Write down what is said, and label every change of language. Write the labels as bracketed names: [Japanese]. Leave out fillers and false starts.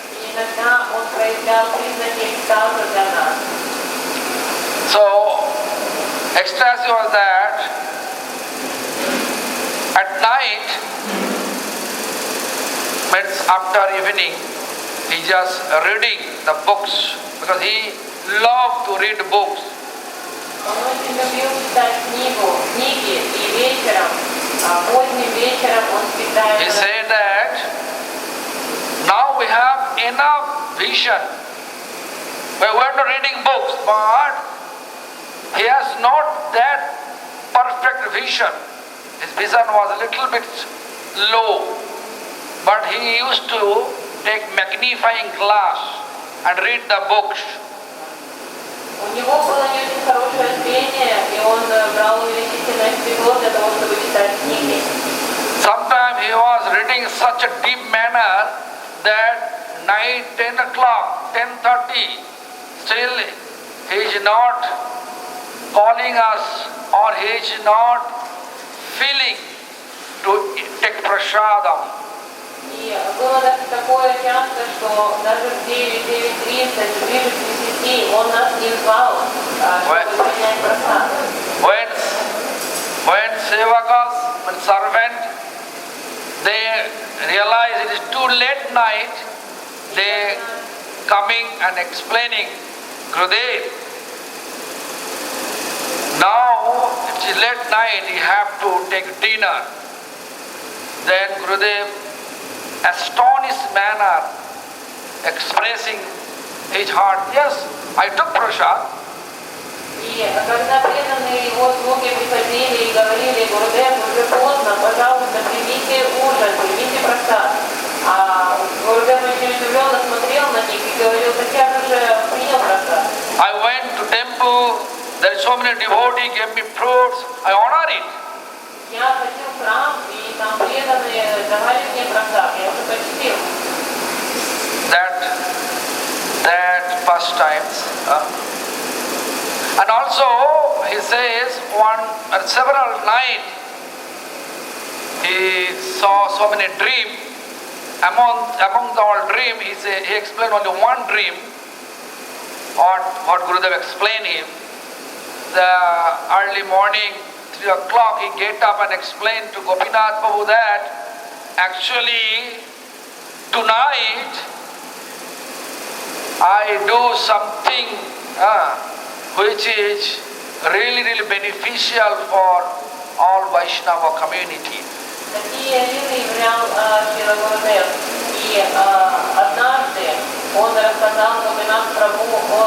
[Russian] И иногда он проявлял признаки экстаза для нас. [English] So ecstasy was that at night, means after evening, he just reading the books because he loved to read books. [Russian] Он очень любил читать книги, и вечером, поздним вечером он всегда [English] He said that now we have enough vision. We were not reading books, but he has not that perfect vision. His vision was a little bit low, but he used to take magnifying glass and read the books. [Russian] У него было не очень хорошее зрение, и он брал увеличительное стекло для того, чтобы читать книги. [English] Sometimes he was reading in such a deep manner that night 10 o'clock, 10:30, still he is not calling us or he is not feeling to take prasadam. [Russian] И было даже такое часто, что даже в 9:30, ближе к 10 он нас не звал, чтобы принять просад. [English] When sevakas, when servant, they realize it is too late night, they coming and explaining, Gurudev, now it is late night, you have to take dinner. Then Gurudev astonished manner, expressing his heart. Yes, I took prasad. [Russian] И когда преданные его слуги приходили и говорили: Гурудев, уже поздно, пожалуйста, примите ужин, примите просад. А Гурудев очень удивленно смотрел на них и говорил: так я же уже принял просад. [English] I went to temple, there is so many devotees, gave me fruits, I honor it. [Russian] Я ходил в храм, и там преданные давали мне просад, я уже почтил. [English] That first times. And also he says several nights he saw so many dreams. Among the all dream, he explained only one dream. What Gurudev explained him. The early morning, 3 o'clock, he get up and explained to Gopinath Prabhu that actually tonight I do something which is really beneficial for all Vaishnava community. [Russian] Такие виды являл Шрила Гурудев. И однажды он рассказал Гопинат Прабху